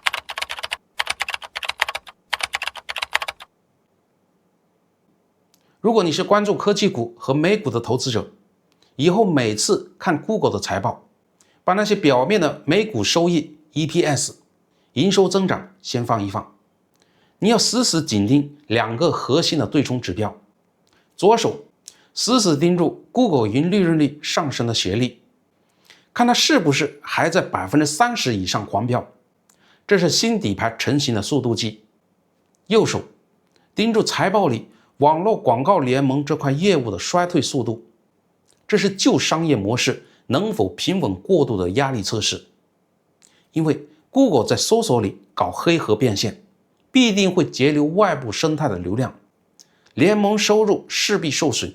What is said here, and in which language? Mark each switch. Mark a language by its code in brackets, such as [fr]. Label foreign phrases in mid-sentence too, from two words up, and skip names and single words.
[zh] 如果你是關注科技股和美股的投資者，以後每次看 Google 的財報，把那些表面的每股收益、EPS、營收增長先放一放，你要死死緊盯2個核心的對沖指標。左手死死盯住 Google 雲利潤率上升的斜率，看它是不是還在 30% 以上狂飆，這是新底牌成型的速度計。右手盯住財報裡網絡廣告聯盟這塊業務的衰退速度，這是舊商業模式能否平穩過渡的壓力測試。因為 Google 在搜索裡搞黑盒變現，必定會截留外部生態的流量，聯盟收入勢必受損。